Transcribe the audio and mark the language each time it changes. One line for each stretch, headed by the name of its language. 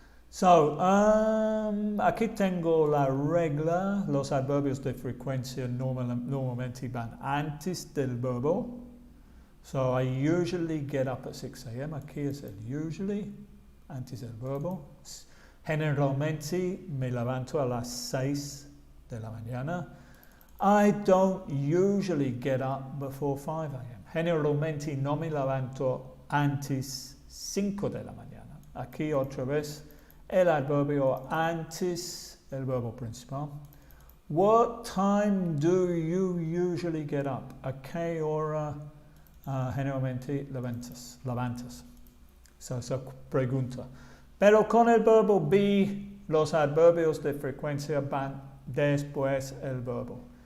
Spanish: So, aquí tengo la regla, los adverbios de frecuencia normalmente van antes del verbo.
English: So, I usually get up at 6 a.m.
Spanish: Aquí es el usually, antes del verbo. Generalmente me levanto a las 6 de la mañana.
English: I don't usually get up before 5 a.m.
Spanish: Generalmente no me levanto antes 5 de la mañana. Aquí otra vez el adverbio antes el verbo principal.
English: What time do you usually get up?
Spanish: ¿A qué hora generalmente levantas? Esa pregunta. Pero con el verbo be, los adverbios de frecuencia van después el verbo.